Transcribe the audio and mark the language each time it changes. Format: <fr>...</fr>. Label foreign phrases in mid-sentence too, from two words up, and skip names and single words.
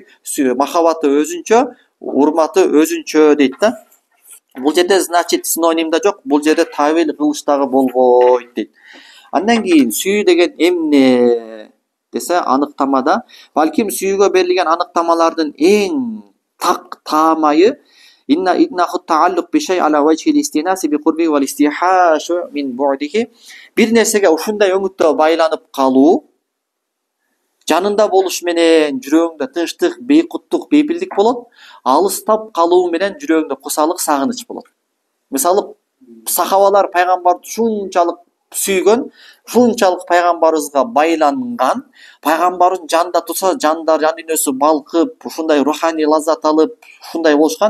<ky>Махабаты өзүнчө, урматы өзүнчө дейт да. Бул жерде значит синоним да жок, бул жерде тавил кылыш дагы болбойт дейт. Андан кийин сүйүү деген эмне десе, аныктамада, балким сүйүүгө берилген аныктамалардын эң так таамайы</ky> <ar>إنه تعلق بشيء على وجه الاستئناس بقربه والاستيحاش من بعده.</ar> <ky>Бир нерсеге ушундай өңүттө байланып калуу, жанында болуш менен жүрөгүңдө тынчтык, бейкуттук, бейпилдик болот. Алыстап калуу менен жүрөгүңдө кусалык, сагыныч болот. Мисалы, сахабалар пайгамбарды ушунчалык сүйгөн, ушунчалык пайгамбарыбызга байланган, пайгамбардын жанында турса, жан дүйнөсү балкып, ушундай руханий лаззат алып, ушундай болушкан.</ky>